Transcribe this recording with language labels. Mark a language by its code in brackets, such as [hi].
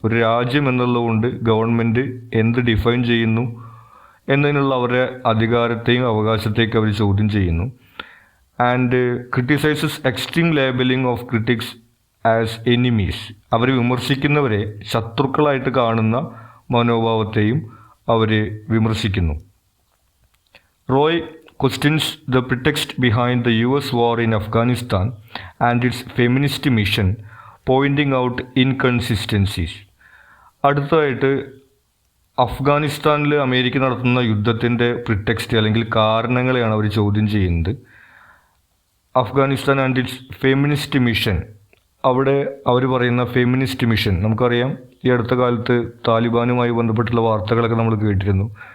[ml] ഒരു രാജ്യം എന്നുള്ളതുകൊണ്ട് ഗവൺമെൻറ് എന്ത് ഡിഫൈൻ ചെയ്യുന്നു എന്നതിനുള്ള അവരുടെ അധികാരത്തെയും അവകാശത്തെയും അവർ ചോദ്യം ചെയ്യുന്നു. [en] And criticises extreme labelling of critics as enemies. [ml] അവർ വിമർശിക്കുന്നവരെ ശത്രുക്കളായിട്ട് കാണുന്ന മനോഭാവത്തെയും അവർ വിമർശിക്കുന്നു. [en] Roy questions the pretext behind the US war in Afghanistan and its feminist mission, pointing out inconsistencies. [ml] അടുത്തതായിട്ട് അഫ്ഗാനിസ്ഥാനിൽ അമേരിക്ക നടത്തുന്ന യുദ്ധത്തിൻ്റെ പ്രിടെക്സ്റ്റ് അല്ലെങ്കിൽ കാരണങ്ങളെയാണ് അവർ ചോദ്യം ചെയ്യുന്നത്. Afghanistan [en] And its feminist mission. [ml] അവിടെ അവർ പറയുന്ന ഫെമിനിസ്റ്റ് മിഷൻ നമുക്കറിയാം. ഈ അടുത്ത കാലത്ത് താലിബാനുമായി ബന്ധപ്പെട്ടുള്ള വാർത്തകളൊക്കെ നമ്മൾ കേട്ടിരുന്നു.